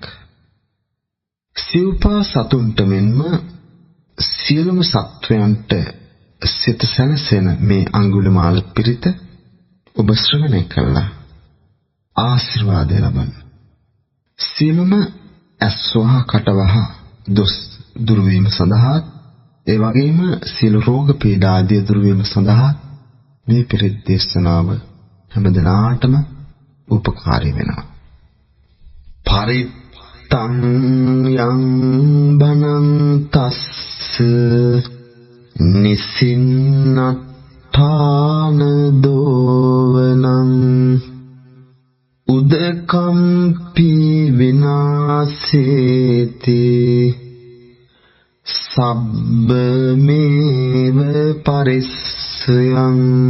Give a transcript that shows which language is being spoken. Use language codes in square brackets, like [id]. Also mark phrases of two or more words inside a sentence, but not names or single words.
[si] සිව්පා සතුන්ට මෙන්ම සියලුම සත්වයන්ට සිත සැනසෙන මේ අඟුලිමාල පිරිත ඔබ ශ්‍රවණය කළා ආශිර්වාද ලබන්න. සියලුම ඇස්වහ කටවහ දොස් දුරු වීම සඳහා ඒ වගේම සියලු රෝග පීඩා ආදී දුරු වීම සඳහා මේ පිරිත් දේශනාව හැමදෙනාටම උපකාරී වෙනවා. [pi] පරිත්තං යං බණං තස්ස නිසින්නත්ථාන දෝවනං උදකම්පි විනාසේති සබ්බමේව පරිස්සයං